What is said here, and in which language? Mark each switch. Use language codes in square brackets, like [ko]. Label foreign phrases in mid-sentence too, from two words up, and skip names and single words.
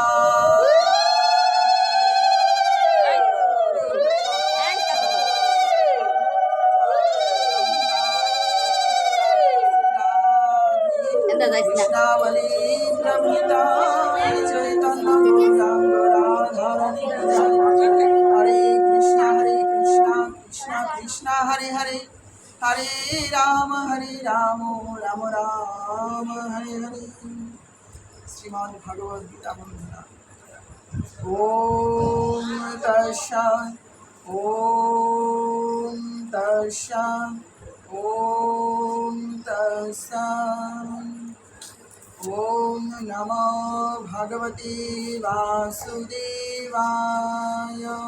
[sa] কৃষ্ণাবলী প্রভৃতা চৈতন্য গৌরাঙ্গ রাধারণী হরে কৃষ্ণ কৃষ্ণ কৃষ্ণ হরে হরে, হরে রাম রাম রাম হরে হরে। শ্রীমদ্ ভগবদ গীতা বন্ধনা। ওম তৎসৎ ওম তৎসৎ ওম তৎসৎ। ওম নমো ভগবতে বাসুদেবায়।